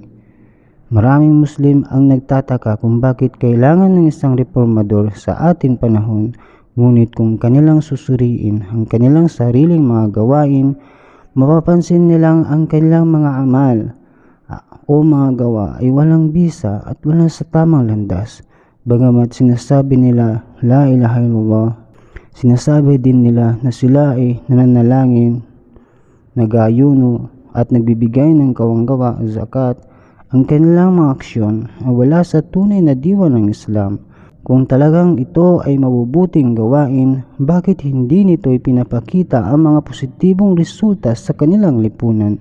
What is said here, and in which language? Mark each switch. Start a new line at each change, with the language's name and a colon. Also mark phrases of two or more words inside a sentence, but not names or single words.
Filipino: Maraming Muslim ang nagtataka kung bakit kailangan ng isang reformador sa ating panahon, ngunit kung kanilang susuriin ang kanilang sariling mga gawain, mapapansin nilang ang kanilang mga amal o mga gawa ay walang bisa at walang sa tamang landas. Bagamat sinasabi nila
Arabic: لا إله إلا الله,
Filipino: sinasabi din nila na sila ay nananalangin, nag-aayuno at nagbibigay ng kawanggawa, zakat, Ang kanilang mga aksyon ay wala sa tunay na diwa ng Islam. Kung talagang ito ay mabubuting gawain, bakit hindi nito ipinapakita ang mga positibong resulta sa kanilang lipunan?